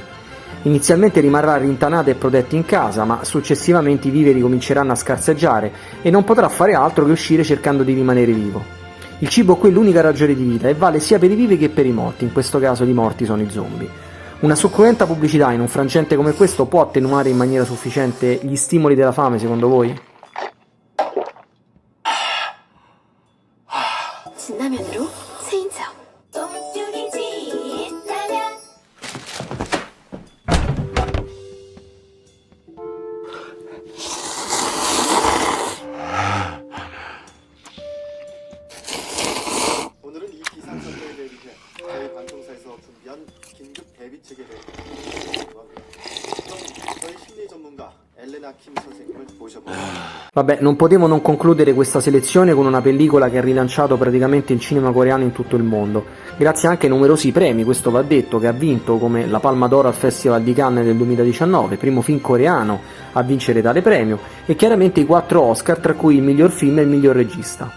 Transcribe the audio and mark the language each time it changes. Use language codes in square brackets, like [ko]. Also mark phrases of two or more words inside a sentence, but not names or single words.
[it] Inizialmente rimarrà rintanato e protetto in casa, ma successivamente i viveri cominceranno a scarseggiare e non potrà fare altro che uscire cercando di rimanere vivo. Il cibo qui è l'unica ragione di vita e vale sia per i vivi che per i morti, in questo caso i morti sono i zombie. Una succulenta pubblicità in un frangente come questo può attenuare in maniera sufficiente gli stimoli della fame, secondo voi? [ko] 진라면으로 세인청. 오늘은 이 비상사태에 대비해 저희 방송사에서 준비한 긴급 대비책에 대해 저희 심리 전문가 엘레나 킴 선생님을 모셔보겠습니다. [it] Vabbè, non potevo non concludere questa selezione con una pellicola che ha rilanciato praticamente il cinema coreano in tutto il mondo, grazie anche ai numerosi premi, questo va detto, che ha vinto come la Palma d'Oro al Festival di Cannes del 2019, primo film coreano a vincere tale premio, e chiaramente i 4 Oscar, tra cui il miglior film e il miglior regista.